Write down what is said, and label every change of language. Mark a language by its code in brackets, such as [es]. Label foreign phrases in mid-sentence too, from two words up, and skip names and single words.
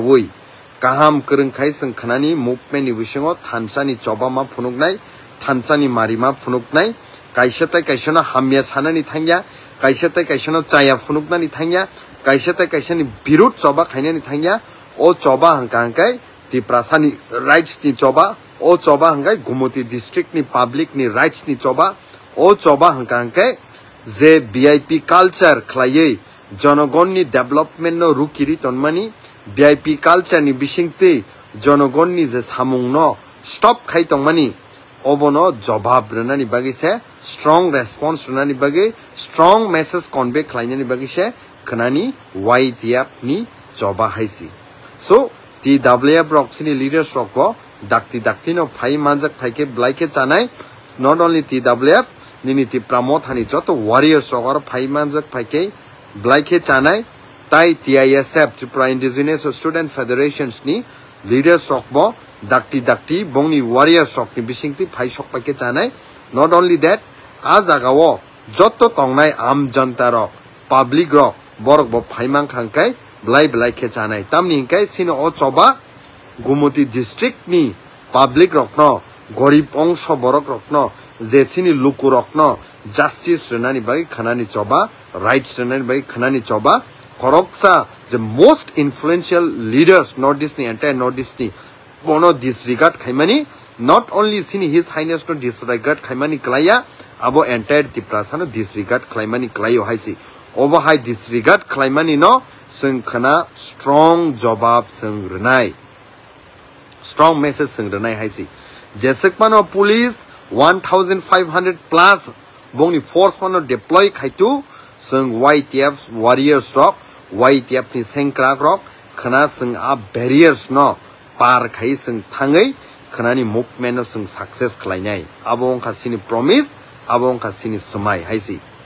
[trp] woi kaham krung khai sung khanani movement ni bisingo thansani chobama phunuknai thansani marima phunuknai kaisatai kaisana hamya sanani thangya kaisatai kaisana chaya phunuknani thangya kaisatai kaisani birut choba khainani thangya o choba hangkai Tiprasani rights ni choba o choba hangkai Gumoti district ni public ni rights ni choba o choba hangkai जे [en] VIP culture [trp] खलायै जनगणनि डेभलपमेन्ट नो रुकिरि तनमानि [en] VIP culture [trp] नि बिसिंति जनगणनि जे सामुं न स्टप खाइ तंमानि अबनो जवाब रनानि बागिसे [en] strong response [trp] रनानि बागै [en] strong message convey [trp] खलायनानि बागिसे खनानि YTF नि जबा हाइसि सो TWF रक्सिनि लीडर्स रकबो दाक्ति नो फाइ मानजक फाइके ब्लाइके जानाय [en] not only [trp] TWF निनिति प्रमोद हानि जतो वारियर्स रगर फाइ मानजक फाइके ब्लाइके जानाय ताइ TISF त्रिपुरा इंडिजिनियस स्टूडेंट फेडरेशंस नि लीडर्स रकबो दाक्ति बोंनि वारियर्स रकनि बिसिंति फाइ सकपाके जानाय [en] not only that [trp] आ जागाओ जतो तंगनाय [hi] आम जनता [trp] रक पब्लिक रक बरक बो फाइमां खांकाय ब्लाइके जानाय तामनि हिंकाय सिनो ओ चबा गुमुति डिस्ट्रिक्ट नि पब्लिक रकन गरीब अंश बरक रकन जेसिनि लुकु रकन जस्टिस रनानि बागै खनानि चबा राइट्स रनानि बागै खनानि चबा खरकसा जे [en] most influential leaders North East [trp] नि [en] entire North [trp] ईस्ट नि बोनो डिसरिगार्ड खाइमानि [en] not only [trp] सिनि [en] His Highness [trp] नो डिसरिगार्ड खाइमानि क्लाया आबो एंटायर त्रिपुरा सानो डिसरिगार्ड खाइमानि क्लायो हाइसि ओबो हाइ डिसरिगार्ड खाइमानि न जों खना स्ट्रong जवाब जों रनाय [en] strong message [trp] जों रनाय हाइसि जेसेकमानो पुलिस 1500 प्लस बोंनि फोर्स मानो डिप्लॉय खाइतु जों YTF वारियर्स रक YTF नि सेंक्रा रक खना जों आ बैरियर्स न पार खाइ जों थाङै खनानि मुभमेन्ट जों सक्सेस खालायनाय आबो अंखा सिनि प्रमिस आबो अंखा सिनि समाय हाइसि